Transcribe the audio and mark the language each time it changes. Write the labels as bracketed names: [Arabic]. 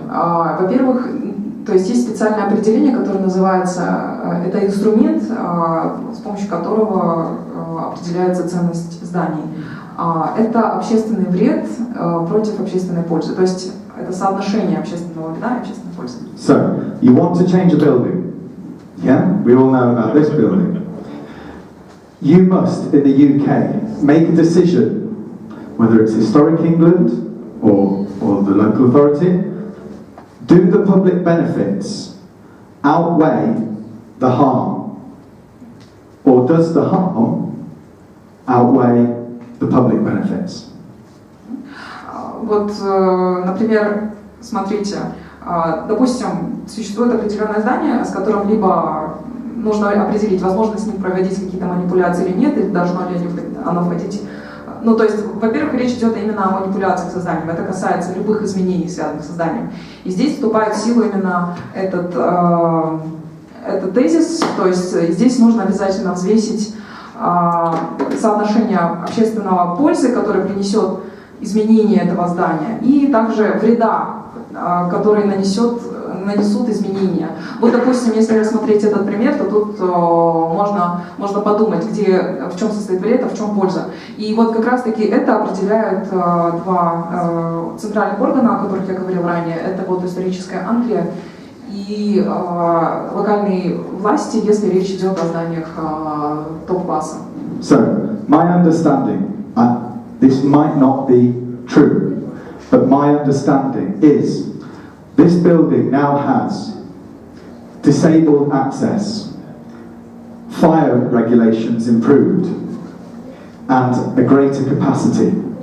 [Russian] Во-первых, то есть есть специальное определение, которое называется, это инструмент, с помощью которого определяется ценность зданий. Это общественный вред против общественной пользы, то есть это соотношение общественного вреда и общественной пользы. [English] So, you want to change a building? Yeah, we all know about this building. You must, in the UK, make a decision, whether it's Historic England or the local authority. Do the public benefits outweigh the harm? Or does the harm outweigh the public benefits? [Russian] Вот, например, смотрите, допустим, существует определенное здание, с которым либо нужно определить, возможно с ним проводить какие-то манипуляции или нет, или должно ли оно входить. Ну, то есть, во-первых, речь идет именно о манипуляциях со зданием. Это касается любых изменений, связанных со зданием. И здесь вступает в силу именно этот тезис, то есть здесь нужно обязательно взвесить соотношение общественного пользы, которое принесет изменение этого здания, и также вреда, который нанесут изменения. Вот, допустим, если рассмотреть этот пример, то тут можно подумать, в чем состоит вред, а в чем польза. И вот как раз-таки это определяют два центральных органа, о которых я говорил ранее. Это вот историческая Англия и локальные власти, если речь идет о зданиях топ-класса. [English] So, my understanding, this might not be true, but my understanding is this building now has disabled access, fire regulations improved, and a greater capacity.